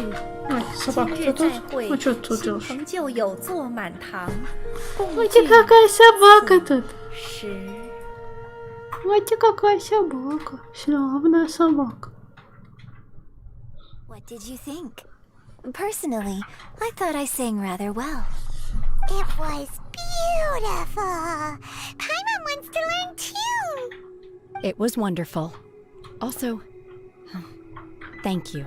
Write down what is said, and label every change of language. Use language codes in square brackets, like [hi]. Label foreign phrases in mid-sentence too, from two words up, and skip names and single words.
[zh] 今日再会，亲朋旧友坐满堂，共聚 [ru] какая собака тут! [zh] 时。 [ru] Вот какая собака! Славная собака. [en] What did you think? Personally, I thought I sang rather well. It was beautiful. Paimon wants to learn too. It was wonderful. Also, thank you.